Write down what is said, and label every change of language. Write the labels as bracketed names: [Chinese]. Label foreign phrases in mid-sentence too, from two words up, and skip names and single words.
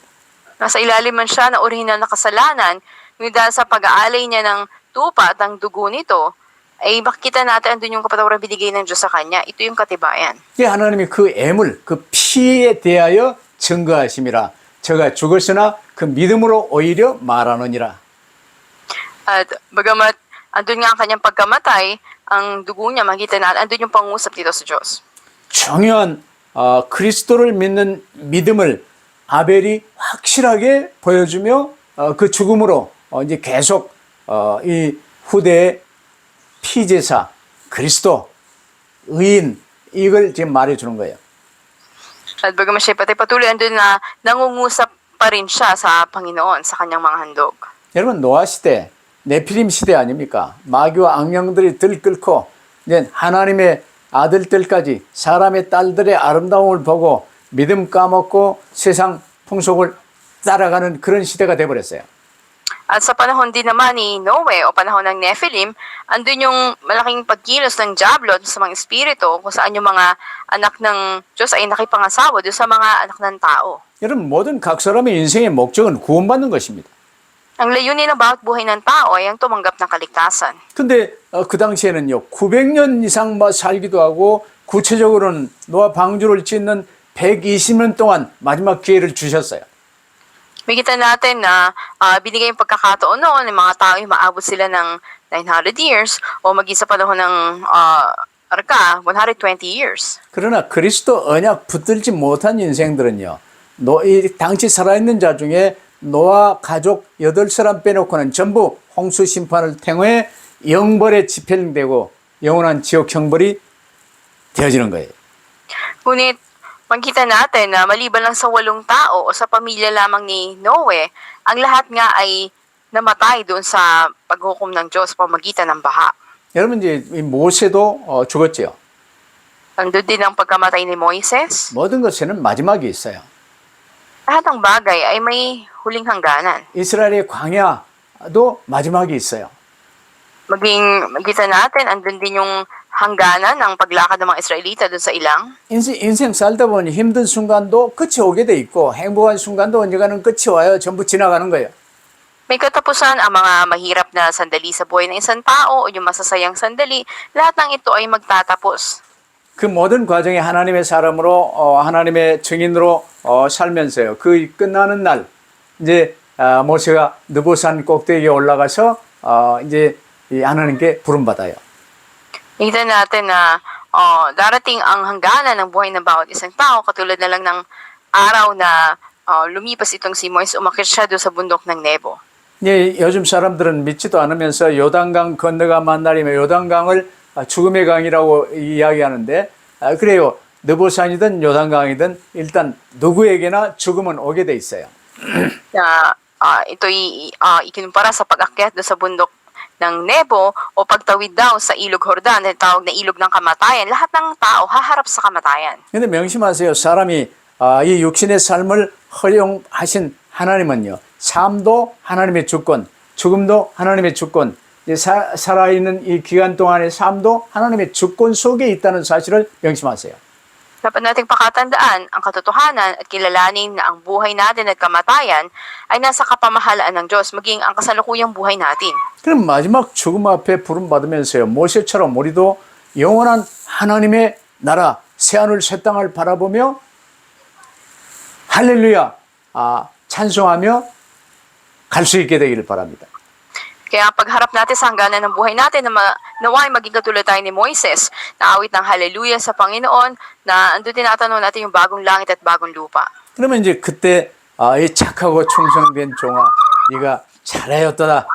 [Filipino] Nasa ilalim man siya na orihinal na kasalanan, ngunit dahil sa pag-aalay niya ng tupa at ang dugo nito, ay makita natin andun yung kapatawaran binigay ng Diyos sa kanya. Ito yung katibayan. [Korean] 하나님이 그 애물, 그 피에 대하여 증거하심이라. 저가 죽었으나 그 믿음으로 오히려 말하느니라. [Filipino] At bagamat andun nga ang kanyang pagkamatay, ang dugo niya makita natin, andun yung pangusap dito sa Diyos. [Korean] 중요한 그리스도를 믿는 믿음을 아벨이 확실하게 보여주며 그 죽음으로 이제 계속 이 후대의 피제사, 그리스도, 의인 이걸 지금 말해주는 거예요. [Filipino] At bagamat siya patuloy, andun na nangungusap pa rin siya sa Panginoon sa kanyang mga handog. [Korean] 여러분 노아 시대, 네피림 시대 아닙니까? 마귀와 악령들이 들끓고 이제 하나님의 아들들까지 사람의 딸들의 아름다움을 보고 믿음 까먹고 세상 풍속을 따라가는 그런 시대가 돼버렸어요. [Filipino] At sa panahon din naman ni Noe o panahon ng Nephilim, andun yung malaking pagkilos ng Diablo sa mga espiritu kung saan yung mga anak ng Diyos ay nakipangasawa doon sa mga anak ng tao. [Korean] 여러분 모든 각 사람의 인생의 목적은 구원받는 것입니다. [Filipino] Ang layunin ng bawat buhay ng tao ay ang tumanggap ng kaligtasan. [Korean] 근데 그 당시에는요 900년 이상 살기도 하고 구체적으로는 노아 방주를 짓는 120년 동안 마지막 기회를 주셨어요. [Filipino] Makita natin na binigay yung pagkakataon noon ng mga tao yung maabot sila ng 900 years o maging sa panahon ng arka 120 years. [Korean] 그러나 그리스도 언약 붙들지 못한 인생들은요. 이 당시 살아있는 자 중에 노아 가족 8사람 빼놓고는 전부 홍수 심판을 통해 영벌에 집행되고 영원한 지옥 형벌이 되어지는 거예요. [Filipino] Ngunit makita natin na maliban lang sa 8 tao o sa pamilya lamang ni Noe, ang lahat nga ay namatay doon sa paghukom ng Diyos pamagitan ng baha. [Korean] 여러분 이제 이 모세도 죽었지요. [Filipino] Andun din ang pagkamatay ni Moises. [Korean] 모든 것에는 마지막이 있어요. [Filipino] Lahat ng bagay ay may huling hangganan. [Korean] 이스라엘의 광야도 마지막이 있어요. [Filipino] Maging makita natin, andun din yung hangganan ng paglakad ng mga Israelita doon sa ilang. [Korean] 인생 살다 보니 힘든 순간도 끝이 오게 돼 있고 행복한 순간도 언젠가는 끝이 와요. 전부 지나가는 거예요. [Filipino] May katapusan ang mga mahirap na sandali sa buhay ng isang tao o yung masasayang sandali, lahat ng ito ay magtatapos. [Korean] 그 모든 과정이 하나님의 사람으로 하나님의 증인으로 살면서요. 그 끝나는 날 이제 모세가 느보산 꼭대기에 올라가서 이제 이 하나님께 부름받아요. [Filipino] Nakita natin na darating ang hangganan ng buhay ng bawat isang tao, katulad na lang ng araw na lumipas itong si Moises, umakyat siya doon sa bundok ng Nebo. [Korean] 예, 요즘 사람들은 믿지도 않으면서 요단강 건너가 만날이면 요단강을 죽음의 강이라고 이야기하는데 그래요. 느보산이든 요단강이든 일단 누구에게나 죽음은 오게 돼 있어요. [Filipino] Na ito'y ikinumpara sa pag-akyat doon sa bundok ng Nebo o pagtawid daw sa Ilog Jordan, na tawag na Ilog ng Kamatayan. Lahat ng tao haharap sa kamatayan. [Korean] 근데 명심하세요. 사람이 이 육신의 삶을 허용하신 하나님은요. 삶도 하나님의 주권, 죽음도 하나님의 주권, 살아있는 이 기간 동안의 삶도 하나님의 주권 속에 있다는 사실을 명심하세요. [Filipino] Dapat nating pakatandaan ang katotohanan at kilalanin na ang buhay natin at kamatayan ay nasa kapamahalaan ng Diyos, maging ang kasalukuyang buhay natin. [Korean] 그럼 마지막 죽음 앞에 부름받으면서요. 모세처럼 우리도 영원한 하나님의 나라, 새하늘 새 땅을 바라보며 할렐루야 찬송하며 갈 수 있게 되기를 바랍니다. [Filipino] Kaya pagharap natin sa hangganan ng buhay natin, naway maging katulad tayo ni Moises, na awit ng hallelujah sa Panginoon, na andun tinatanong natin yung bagong langit at bagong lupa. [Korean] 그러면 이제 그때 이 착하고 충성된 종아 네가 잘하였도다.